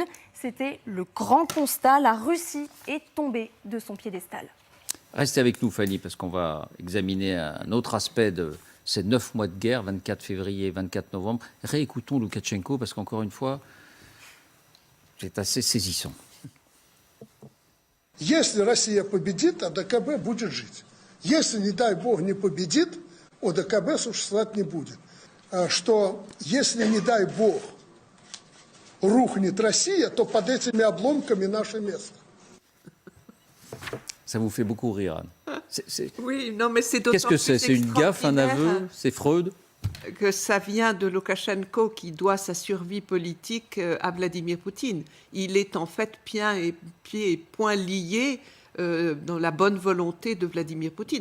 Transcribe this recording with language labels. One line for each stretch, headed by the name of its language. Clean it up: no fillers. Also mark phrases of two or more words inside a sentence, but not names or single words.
French: C'était le grand constat. La Russie est tombée de son piédestal. Restez avec nous, Fanny, parce qu'on va examiner un autre aspect de ces 9 mois de guerre, 24 février, 24 novembre. Réécoutons Loukachenko, parce qu'encore une fois, c'est assez saisissant.
Russian: Если Россия победит, ОДКБ будет жить. Если, не дай бог, не победит, ОДКБ существовать не будет. Что если, не дай бог, рухнет Россия, то под этими обломками наше место.
French: Ça vous fait beaucoup rire, Anne. Oui, non, mais c'est d'autant Qu'est-ce que c'est? plus C'est une gaffe, un aveu? extraordinaire C'est Freud? que ça vient de Loukachenko qui doit sa survie politique à Vladimir Poutine. Il est en fait pieds et poings liés dans la bonne volonté de Vladimir Poutine.